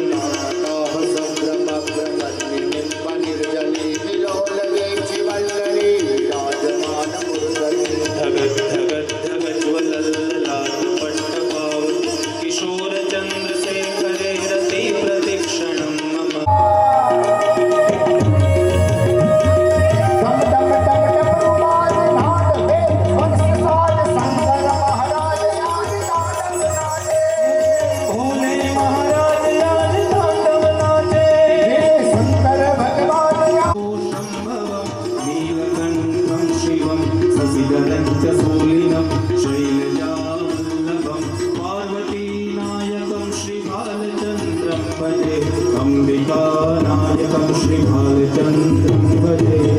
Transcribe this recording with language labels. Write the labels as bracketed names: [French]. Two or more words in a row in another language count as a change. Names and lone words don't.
[Sanskrit] धगत् धगत् धगज्ज्वलल्ललाटपट्टपाव किशोरचन्द्रशेखरे रति प्रदक्षिणं मम [Hindi] भोले महाराज आज तांडव नाचे [Sanskrit] शंभवं नीलकण्ठं शिवं शशिधरं च शूलिनं शैलजावल्लभं पार्वतीनायकं श्रीबालचन्द्रं भजे अम्बिकानायकं श्रीबालचन्द्रं भजे